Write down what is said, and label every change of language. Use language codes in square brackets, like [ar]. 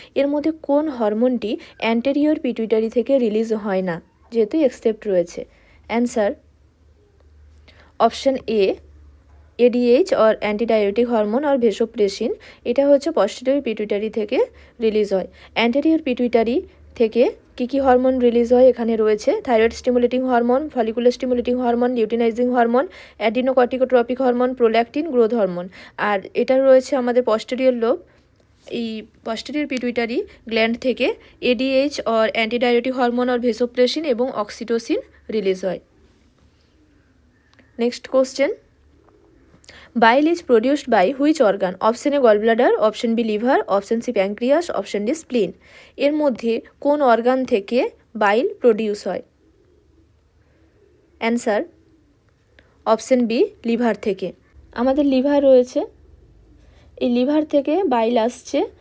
[bn] এর মধ্যে কোন হরমোনটি অ্যান্টেরিয়র পিটুইটারি থেকে রিলিজ হয় না, যেহেতু এক্সেপ্ট রয়েছে? [en] Answer option A ADH or antidiuretic hormone or vasopressin। [bn] এটা হচ্ছে পস্টেরিয়র পিটুইটারি থেকে রিলিজ হয়। অ্যান্টেরিয়র পিটুইটারি থেকে কী কী হরমোন রিলিজ হয়? এখানে রয়েছে thyroid stimulating hormone, follicular stimulating hormone, luteinising hormone, অ্যাডিনোকর্টিকোট্রপিক hormone, prolactin, growth hormone. আর এটা রয়েছে আমাদের পস্টেরিয়র লোব। এই পস্টেরিয়র পিটুইটারি গ্ল্যান্ড থেকে ADH or antidiuretic hormone or vasopressin এবং অক্সিটোসিন রিলিজ হয়। [en] Next question, bile is produced by which organ? Option A gallbladder, option B liver, option C pancreas, option D spleen. [bn] এর মধ্যে কোন organ থেকে বাইল produce হয়? [en] Answer option B liver থেকে। [bn] আমাদের liver রয়েছে, এই লিভার থেকে বাইল আসছে।